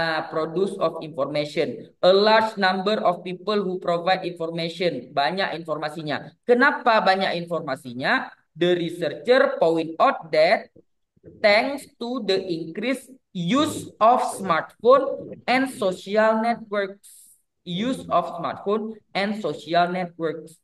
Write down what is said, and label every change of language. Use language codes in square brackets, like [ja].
[en] Produce of information. A large number of people who provide information. [id] Banyak informasinya. Kenapa banyak informasinya? [en] The researcher point out that thanks to the increased use of smartphone and social networks. Use of smartphone and social networks.